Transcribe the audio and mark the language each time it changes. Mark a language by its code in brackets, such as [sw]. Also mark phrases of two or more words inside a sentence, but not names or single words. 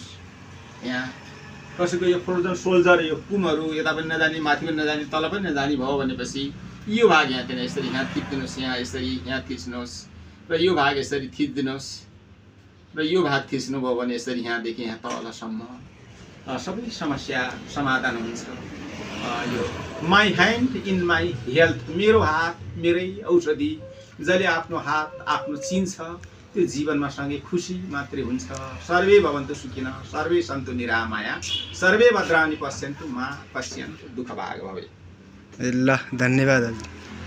[ne] यहाँ कसैको यो [en] frozen shoulder, [ne] यो कुमहरू यता पनि नजाने माथि पनि नजाने तल पनि नजाने भयो भनेपछि यो भाग यहाँतिर यसरी यहाँ थिच्दिनुहोस्, यहाँ यसरी यहाँ थिच्नुहोस् र यो भाग यसरी थिच्दिनुहोस् र यो भाग थिच्नुभयो भने यसरी यहाँदेखि यहाँ तलसम्म सबै समस्या समाधान हुन्छ। यो [en] my hand in my health, [ne] मेरो हात मेरै औषधि। जसले आफ्नो हात आफ्नो चिन्छ त्यो जीवनमा सँगै खुसी मात्रै हुन्छ। [sa] सर्वे भवन्तु सुखिनः, सर्वे सन्तु निरामया, सर्वे भद्राणि पश्यन्तु मा पश्यन्तु दुःखभाग् भवेत्। [ne] ल धन्यवाद।